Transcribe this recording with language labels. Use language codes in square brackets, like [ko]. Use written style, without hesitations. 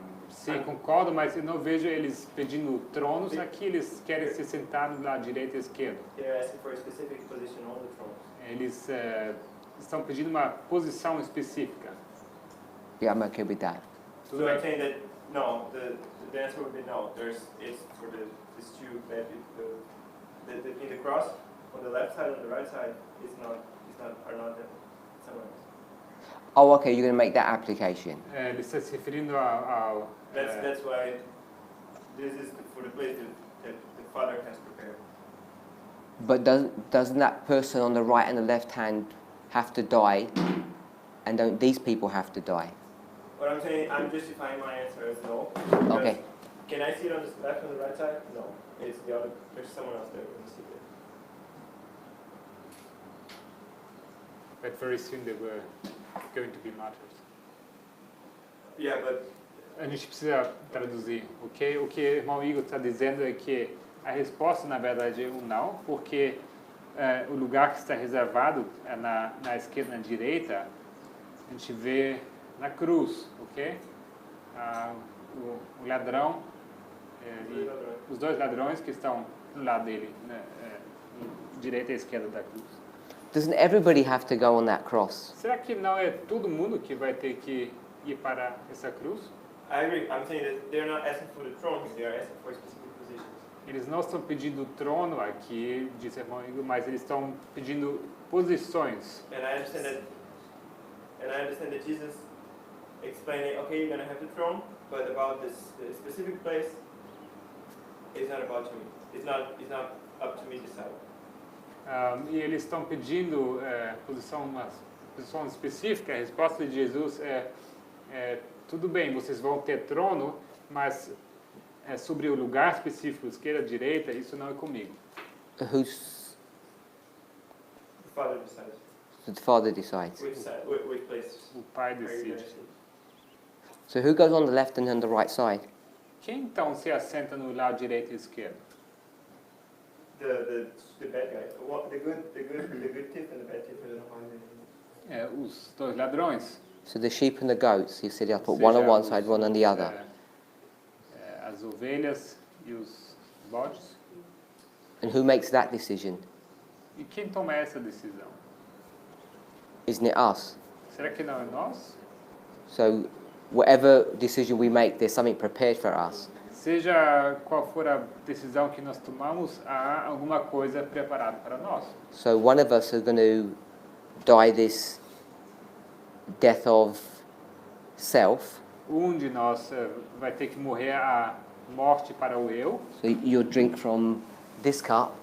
[pt] Sim, concordo, mas eu não vejo eles pedindo tronos aqui, eles querem se sentar do lado direito e esquerdo. [en] They're asking for a specific position on the thrones. [pt] Eles estão pedindo uma posição específica. [en] Yeah, I'm okay with that. So [pt] Tudo [en] I'm [pt] bem? [en] saying that no, the answer would be no. It's for this two that in the cross on the left side and the right side are not them. Someone else. Oh, okay, you're going to make that application. [pt] Ele está se referindo ao [en] That's why this is for the place that the Father has prepared. But doesn't that person on the right and the left hand have to die? And don't these people have to die? What I'm saying, I'm justifying my answer as no. Okay. Can I see it on the left and the right side? No. It's the other. There's someone else there who can see it. But very soon they were going to be martyrs. Yeah, but [pt] A gente precisa traduzir, ok? O que o irmão Igor está dizendo é que a resposta, na verdade, é um não, porque o lugar que está reservado é na esquerda e na direita, a gente vê na cruz, ok? O ladrão, e os dois ladrões que estão do lado dele, direita e esquerda da cruz. [en] Doesn't everybody have to go on that cross? [pt] Será que não é todo mundo que vai ter que ir para essa cruz? [en] I agree. I'm saying that they're not asking for the throne, they are asking for specific positions. [pt] Eles não estão pedindo trono aqui, disse o irmão Igor, mas eles estão pedindo posições. [en] And I understand that Jesus explaining, okay, you're going to have the throne, but about this specific place, it's not about me. It's not up to me to decide. [pt] E eles estão pedindo uma posição específica. A resposta de Jesus tudo bem, vocês vão ter trono, mas sobre o lugar específico, esquerda, direita, isso não é comigo. [en] Who's The Father decides. the Father decides? Which place [pt] O Pai [en] are you going to [pt] decide. [en] sit? So who goes on the left and on the right side? [pt] Quem então se assenta no lado direito e esquerdo? [en] The bad guy. The good tip and the bad tip. I don't know how you [pt] Os dois ladrões. [en] So the sheep and the goats, he said, I'll put one on one side, one on the other. [pt] As ovelhas e os bodes. [en] And who makes that decision? [pt] E quem toma essa decisão? [en] Isn't it us? [pt] Será que não é nós? [en] So whatever decision we make, there's something prepared for us. [pt] Seja qual for a decisão que nós tomamos, há alguma coisa preparada para nós. [en] So one of us are going to die this death of self, [pt] De nós vai ter que morrer a morte para o eu, [en] So you'll drink from this cup,